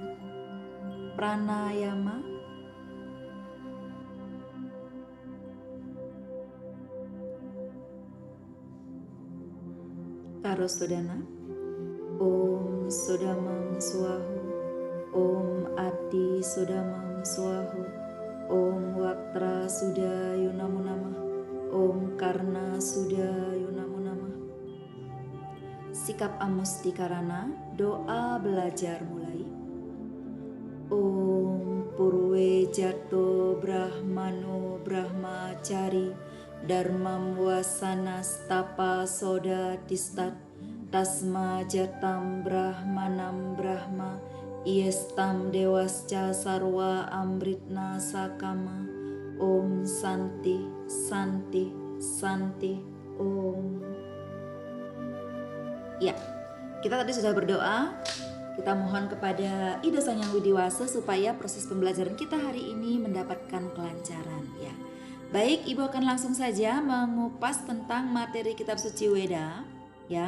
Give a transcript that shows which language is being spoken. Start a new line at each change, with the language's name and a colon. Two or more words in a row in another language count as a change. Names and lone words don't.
Sanskrit: Pranayama. Karosodana. Om Sodamang Swahu. Om Adi Sodamang Swahu. Om Waktra Sudayo Namo Namah. Om Karna Sudayo Namo Namah.
Indonesian: Sikap Amustikarana, doa belajar mulai.
Sanskrit: Om Purwe Jato Brahmano Brahmacari Dharmam Wasana Stapa Soda Tistat Tasma Jatam Brahmanam Brahma Iestam Dewasca Sarwa Amritna Sakama. Om Santi Santi Santi Om.
Indonesian: Ya, kita tadi sudah berdoa. Kita mohon kepada Ida Sang Yang Widiwasa supaya proses pembelajaran kita hari ini mendapatkan kelancaran ya. Baik, Ibu akan langsung saja mengupas tentang materi Kitab Suci Weda ya.